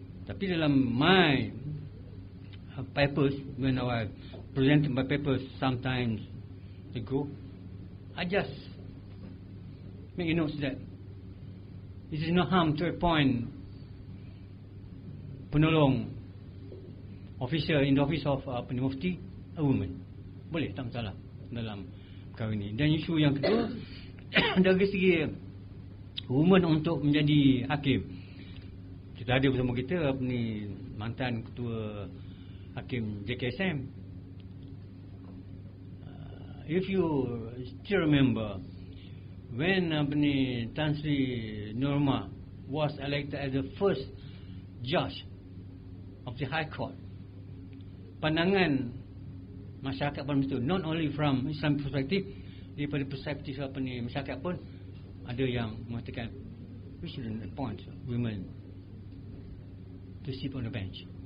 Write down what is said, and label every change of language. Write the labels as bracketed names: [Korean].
[Malay] Tapi dalam [English] my papers, when I presented my papers sometimes ago, I just make a note that it is no harm to appoint penolong officer in the office of mufti a woman. [Malay] Boleh, tak masalah dalam perkara ini. Dan isu yang kedua dari segi woman untuk menjadi hakim, kita ada bersama kita mantan ketua hakim JKSM. [English] If you still remember when Tan Sri Norma was elected as the first judge of the High Court, [Malay] pandangan masyarakat pun betul, [English] not only from Islam perspective, [Malay] daripada perspektif masyarakat pun ada yang mengatakan [English] we shouldn't appoint women to sit on the bench.